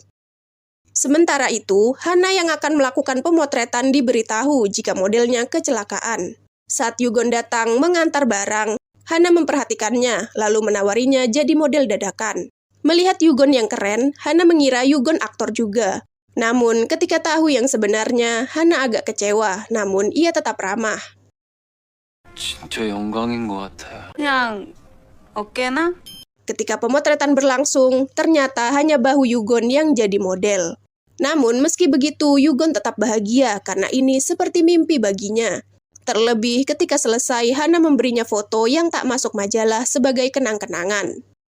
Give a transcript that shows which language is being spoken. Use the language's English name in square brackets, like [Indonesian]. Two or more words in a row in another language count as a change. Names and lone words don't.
[Indonesian] Sementara itu, Hana yang akan melakukan pemotretan diberitahu jika modelnya kecelakaan. Saat Yugon datang mengantar barang, Hana memperhatikannya lalu menawarinya jadi model dadakan. Melihat Yugon yang keren, Hana mengira Yugon aktor juga. Namun, ketika tahu yang sebenarnya, Hana agak kecewa, namun ia tetap ramah. [Korean] 진짜 영광인 것 같아요. 그냥 어깨나? [Indonesian] Ketika pemotretan berlangsung, ternyata hanya bahu Yugon yang jadi model. Namun, meski begitu, Yugon tetap bahagia karena ini seperti mimpi baginya. Terlebih ketika selesai, Hana memberinya foto yang tak masuk majalah sebagai kenang-kenangan.